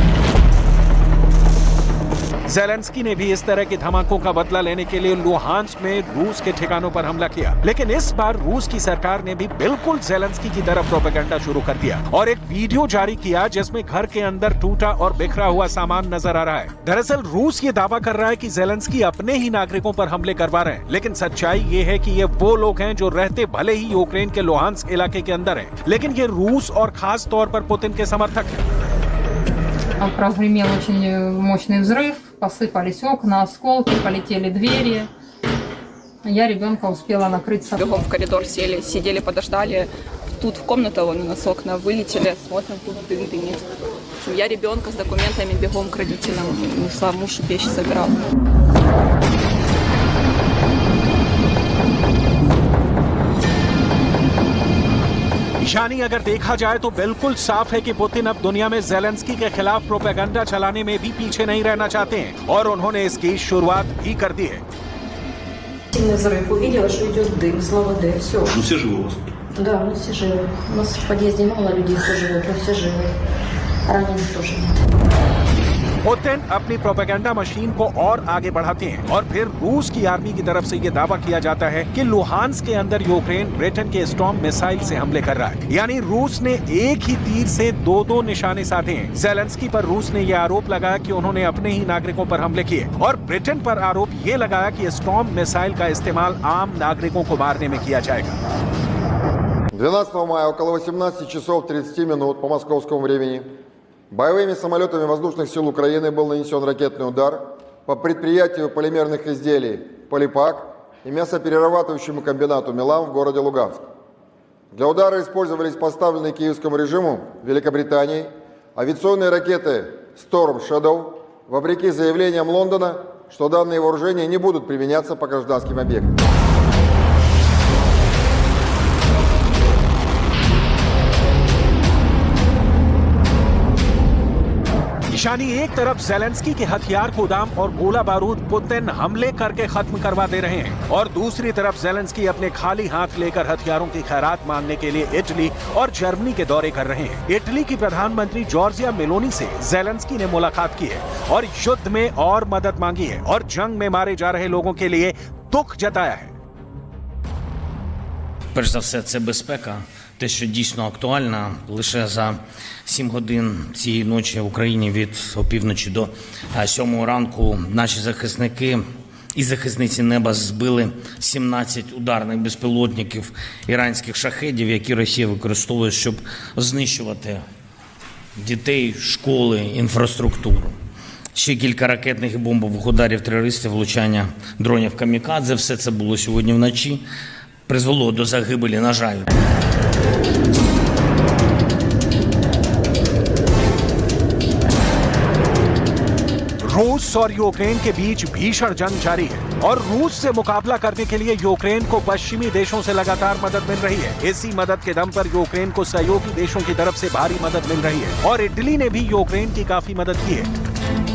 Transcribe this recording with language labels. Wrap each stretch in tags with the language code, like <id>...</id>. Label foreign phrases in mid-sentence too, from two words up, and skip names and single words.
<hi>ज़ेलेंस्की ने भी इस तरह के धमाकों का बदला लेने के लिए लुहांस्क में रूस के ठिकानों पर हमला किया, लेकिन इस बार रूस की सरकार ने भी बिल्कुल ज़ेलेंस्की की तरफ प्रोपेगेंडा शुरू कर दिया और एक वीडियो जारी किया जिसमें घर के अंदर टूटा और बिखरा हुआ सामान नजर आ रहा है। दरअसल रूस ये दावा कर रहा है कि ज़ेलेंस्की अपने ही नागरिकों पर हमले करवा रहे हैं, लेकिन सच्चाई ये है कि ये वो लोग हैं जो रहते भले ही यूक्रेन के लुहांस्क इलाके के अंदर हैं, लेकिन ये रूस और खास तौर पर पुतिन के समर्थक हैं।</hi> <ru>Прогремел очень мощный взрыв, посыпались окна, осколки, полетели двери. Я ребенка успела накрыться. Бегом в коридор сели, сидели, подождали. Тут в комнату вон у нас окна вылетели, смотрим, тут дым дымит. Я ребенка с документами бегом к родителям несла, муж вещи собирал.</ru> <hi>यानी अगर देखा जाए तो बिल्कुल साफ है कि पुतिन अब दुनिया में ज़ेलेंस्की के खिलाफ प्रोपेगेंडा चलाने में भी पीछे नहीं रहना चाहते हैं और उन्होंने इसकी शुरुआत भी कर दी है।</hi> <ru>Сильный взрыв. Увидела, что идет дым, слава Д, все. Ну все живы у вас? Да, мы все живы. У нас в подъезде мало людей, кто живет, но все живы. Раненых тоже нет.</ru> <hi>पुतिन अपनी</hi> <en>propaganda machine</en> <hi>को और आगे बढ़ाते हैं और फिर रूस की आर्मी की तरफ से ये दावा किया जाता है कि लुहांस्क के अंदर यूक्रेन ब्रिटेन के स्टॉर्म मिसाइल से हमले कर रहा है। यानी रूस ने एक ही तीर से दो निशाने साधे हैं। ज़ेलेंस्की पर रूस ने यह आरोप लगाया कि उन्होंने अपने ही नागरिकों पर हमले किए और ब्रिटेन पर आरोप ये लगाया कि स्टॉर्म मिसाइल का इस्तेमाल आम नागरिकों को मारने में किया जाएगा।</hi> <ru>12 мая около 18 часов 30 минут по московскому времени боевыми самолетами воздушных сил Украины был нанесен ракетный удар по предприятию полимерных изделий «Полипак» и мясоперерабатывающему комбинату «Милан» в городе Луганск. Для удара использовались поставленные киевскому режиму Великобритании авиационные ракеты «Storm Shadow», вопреки заявлениям Лондона, что данные вооружения не будут применяться по гражданским объектам.</ru> <hi>यानी एक तरफ ज़ेलेंस्की के हथियार गोदाम और गोला बारूद पुतिन हमले करके खत्म करवा दे रहे हैं और दूसरी तरफ ज़ेलेंस्की अपने खाली हाथ लेकर हथियारों की खैरात मांगने के लिए इटली और जर्मनी के दौरे कर रहे हैं। इटली की प्रधानमंत्री जॉर्जिया मेलोनी से ज़ेलेंस्की ने मुलाकात की है और युद्ध में और मदद मांगी है और जंग में मारे जा रहे लोगों के लिए दुख जताया है।</hi> <uk>Перш за все, це безпека, те, що дійсно актуально. Лише за 7 годин цієї ночі в Україні від опівночі до 7 ранку наші захисники і захисниці неба збили 17 ударних безпілотників іранських шахедів, які Росія використовує, щоб знищувати дітей, школи, інфраструктуру. Ще кілька ракетних і бомбових ударів терористів, влучання дронів камікадзе. Все це було сьогодні вночі. Призвело до загибелі, на жаль.</uk> <hi>रूस और यूक्रेन के बीच भीषण जंग जारी है और रूस से मुकाबला करने के लिए यूक्रेन को पश्चिमी देशों से लगातार मदद मिल रही है। इसी मदद के दम पर यूक्रेन को सहयोगी देशों की तरफ से भारी मदद मिल रही है और इटली ने भी यूक्रेन की काफी मदद की है।</hi>